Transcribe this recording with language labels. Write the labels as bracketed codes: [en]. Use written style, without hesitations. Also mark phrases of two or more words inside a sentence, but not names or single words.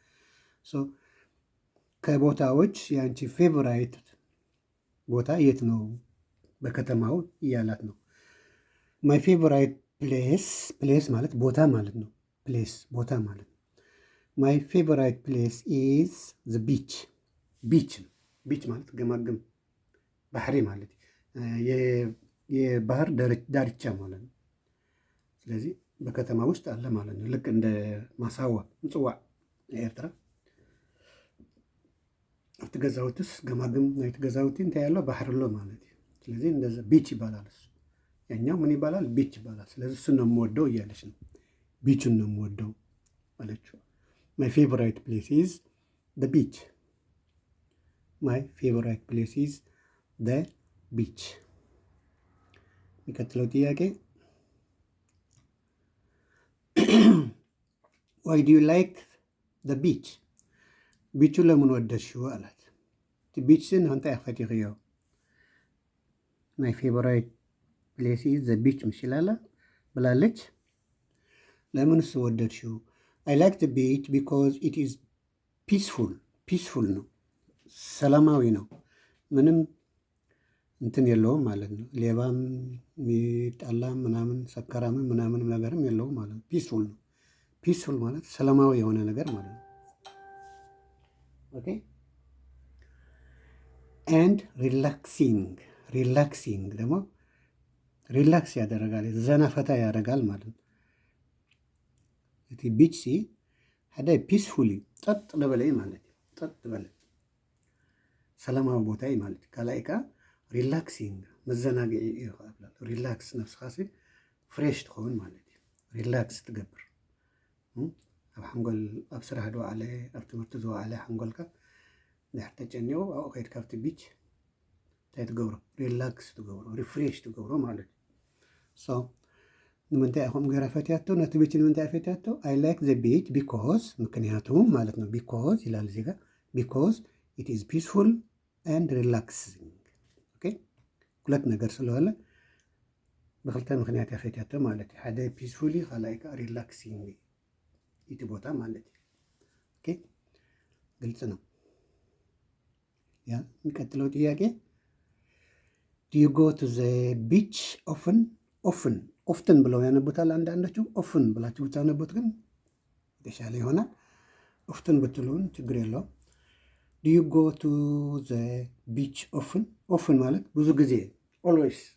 [am] ከቦታዎች የአንቺ ፌቨራይት ቦታ የት ነው በከተማው እያላት ነው። [en] my favourite place [am] ማለት ቦታ ማለት ነው። ፕሌስ ቦታ ማለት ነው። [en] my favourite place is the beach። [am] ቢች ማለት ገማግም ባህሪ ማለት የባህር ዳርቻ ማለት ነው። ስለዚህ በከተማ ውስጥ አለ ማለት ነው። ልክ እንደ ማሳዋ፣ ምጽዋዕ ኤርትራ [ti] ኣብቲ ገዛውትስ ገማግም ናይቲ ገዛውቲ እንታይ ያለው ባሕር ኣሎ ማለት እዩ። [am] ስለዚህ እንደዛ ቢች ይባላል እሱ። ያኛው ምን ይባላል? ቢች ይባላል። ስለዚህ እሱን ነው የምወደው እያለች ነው። ቢቹን ነው የምወደው አለችው። [en] my favourite place is the beach። my favourite place is the beach። [am] የሚቀጥለው ጥያቄ [en] why do you like the beach? [am] ቢቹ ለምን ወደድሽው አላት። ቢችን [ti] እንታይ ፈቲኽዮ? [en] my favourite place is the beach [am] ምሽላላ ብላለች። ለምንስ ወደድሽው? [en] I like the beach because it is peaceful [am] ነው፣ ሰላማዊ ነው። ምንም እንትን የለውም ማለት ነው። ሌባም ሚጣላም ምናምን ሰከራምም ምናምን ነገርም የለውም ማለት ነው። ፒስፉል ነው። ፒስፉል ማለት ሰላማዊ የሆነ ነገር ማለት ነው። [en] okay and relaxing [am] ደግሞ ሪላክስ ያደረጋል፣ ዘና ፈታ ያደርጋል ማለት ነው። [ti] እቲ ቢች ሲ ሓደ ፒስፉሊ ጸጥ ለበለ ማለት እዩ። ጸጥ በለ ሰላማዊ ቦታ እዩ ማለት እዩ። ካልኣይ ከዓ ሪላክሲንግ መዘናግዒ እዩ ክኣብላ ሪላክስ ነፍስኻ ሲ ፍሬሽ ትኸውን ማለት እዩ። ሪላክስ ትገብር ኣብ ሓንጎል ኣብ ስራሕ ዝወዓለ ኣብ ትምህርቲ ዝወዓለ ሓንጎልካ ድሕር ተጨኒቑ ኣብኡ ከይድካ ኣብቲ ቢች እንታይ ትገብሮ? ሪላክስ ትገብሮ፣ ሪፍሬሽ ትገብሮ ማለት እዩ። ሶ ንምንታይ ኢኹም ገይራ ፈትያቶ? ነቲ ቢች ንምንታይ ፈትያቶ? [en] I like the beach because [am] ምክንያቱም ማለት ነው። ቢኮዝ ይላል እዚህ ጋር [en] because it is peaceful and relaxing። [am] ኦኬ ሁለት ነገር ስለሆነ [ti] ብክልተ ምክንያት ያፈትያቶ ማለት እዩ። ሓደ ፒስፉሊ ካልኣይ ከዓ ሪላክሲንግ እቲ ቦታ ማለት እዩ። [am] ኦኬ ግልጽ ነው። ያ የሚቀጥለው ጥያቄ [en] do you go to the beach often [am] ብለው ያነቡታል አንዳንዶቹ። ኦፍን ብላችሁ ብታነቡት ግን የተሻለ ይሆናል። ኦፍትን ብትሉን ችግር የለውም። [en] do you go to the beach often [am] ማለት ብዙ ጊዜ ኦልዌይስ